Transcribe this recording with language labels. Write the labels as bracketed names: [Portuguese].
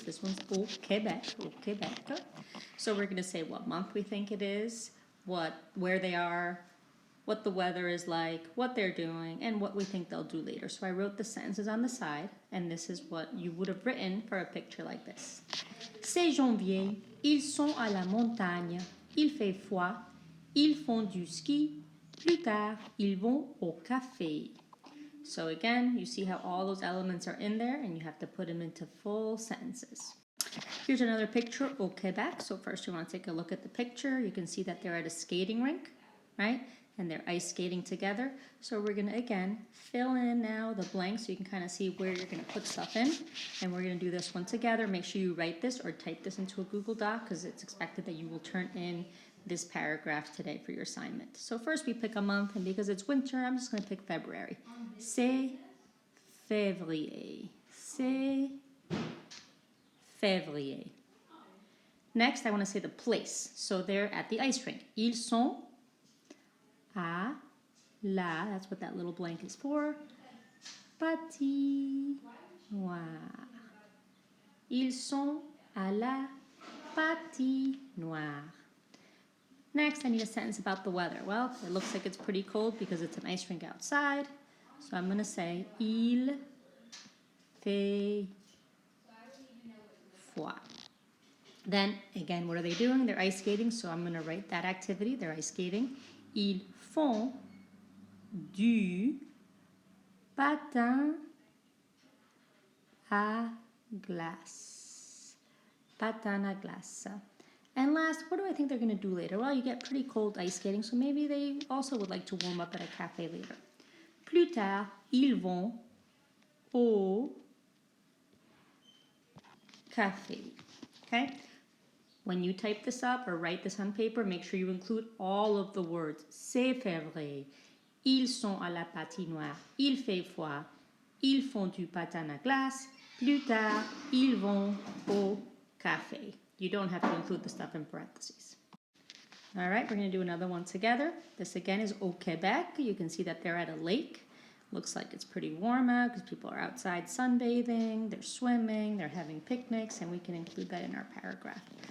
[English] This one's au Québec, au Québec. So we're going to say what month we think it is, where they are, what the weather is like, what they're doing, and what we think they'll do later. So I wrote the sentences on the side, and this is what you would have written for a picture like this. [French] C'est janvier, ils sont à la montagne, il fait froid, ils font du ski, plus tard, ils vont au café. [English] So again, you see how all those elements are in there, and you have to put them into full sentences. Here's another picture au Québec. So first you want to take a look at the picture. You can see that they're at a skating rink, right? And they're ice skating together. So we're going to, again, fill in now the blanks so you can kind of see where you're going to put stuff in. And we're going to do this one together. Make sure you write this or type this into a Google Doc because it's expected that you will turn in this paragraph today for your assignment. So first we pick a month, and because it's winter, I'm just going to pick February. [French] C'est février. C'est février. [English] Next, I want to say the place. So they're at the ice rink. [French] Ils sont à la, [English] that's what that little blank is for, patinoire. [French] Ils sont à la patinoire. [English] Next, I need a sentence about the weather. Well, it looks like it's pretty cold because it's an ice rink outside. So I'm going to say, [French] il fait froid. [English] Then, again, what are they doing? They're ice skating, so I'm going to write that activity. They're ice skating. [French] Ils font du patin à glace. Patin à glace. [English] And last, what do I think they're going to do later? Well, you get pretty cold ice skating, so maybe they also would like to warm up at a cafe later. [French] Plus tard, ils vont au café. [English] Okay? When you type this up or write this on paper, make sure you include all of the words. [French] C'est février. Ils sont à la patinoire. Il fait froid. Ils font du patin à glace. Plus tard, ils vont au café. [English] You don't have to include the stuff in parentheses. All right, we're going to do another one together. This again is au Québec. You can see that they're at a lake. Looks like it's pretty warm out because people are outside sunbathing, they're swimming, they're having picnics, and we can include that in our paragraph.